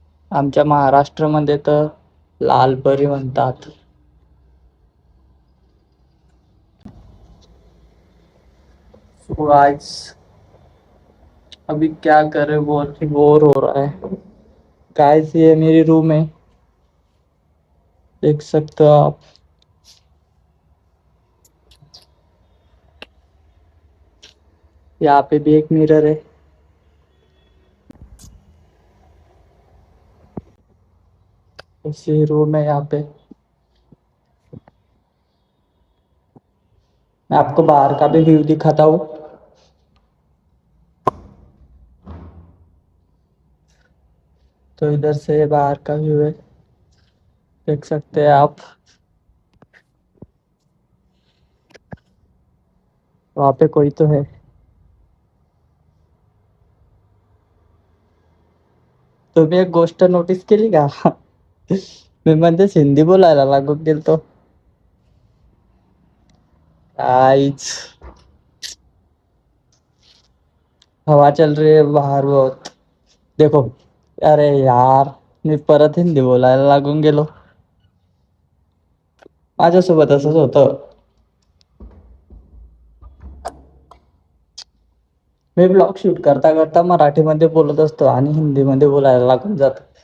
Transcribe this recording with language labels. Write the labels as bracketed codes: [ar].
[mr] आमच्या महाराष्ट्रामध्ये तर लाल परी म्हणतात. [hi] So guys, अभी क्या करे, बहुत ही बोर हो रहा है गाइस। ये मेरी रूम है, देख सकते हो आप। यहाँ पे भी एक मिरर है। ऐसे रूम है यहाँ पे। मैं आपको बाहर का भी व्यू दिखाता हूँ। तो इधर से बाहर का व्यू है, देख सकते हैं आप। वहाँ पे कोई तो है। [mr] तुम्ही एक गोष्ट नोटीस केली का? मी मध्येच हिंदी बोलायला लागून गेलतो. [hi] आईच, हवा चल रही है बाहर बहुत, देखो. [mr] अरे यार, मी परत हिंदी बोलायला लागून गेलो. माझ्यासोबत असंच होतं. मी ब्लॉग शूट करता करता मराठीमध्ये बोलत असतो आणि हिंदीमध्ये बोलायला लागून जातो.